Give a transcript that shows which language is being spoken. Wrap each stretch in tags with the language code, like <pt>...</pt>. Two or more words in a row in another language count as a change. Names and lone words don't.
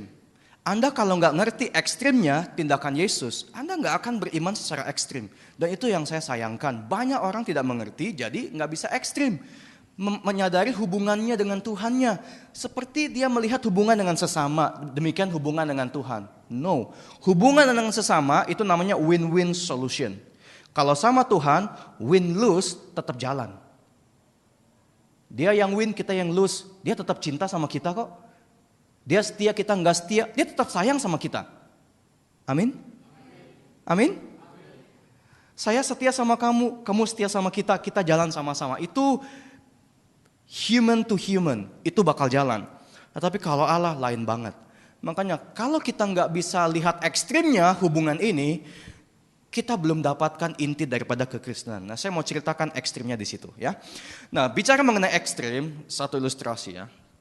<id>Anda kalau nggak ngerti ekstrimnya tindakan Yesus, Anda nggak akan beriman secara ekstrim. Dan itu yang saya sayangkan. Banyak orang tidak mengerti, jadi nggak bisa ekstrim. Menyadari hubungannya dengan Tuhannya. Seperti dia melihat hubungan dengan sesama, demikian hubungan dengan Tuhan. No, hubungan dengan sesama itu namanya</id> <en>win-win solution.</en> <id>Kalau sama Tuhan, win-lose tetap jalan. Dia yang win, kita yang lose. Dia tetap cinta sama kita kok. Dia setia, kita nggak setia. Dia tetap sayang sama kita. Amin? Amin? Saya setia sama kamu, kamu setia sama kita jalan sama-sama.</id> <en>Itu human to human,</en> <id>itu bakal jalan. Tetapi kalau Allah lain banget. Makanya kalau kita nggak bisa lihat ekstrimnya hubungan ini, kita belum dapatkan inti daripada kekristenan. Nah, saya mau ceritakan ekstrimnya di situ ya. Nah, bicara mengenai ekstrim, satu ilustrasi ya.</id>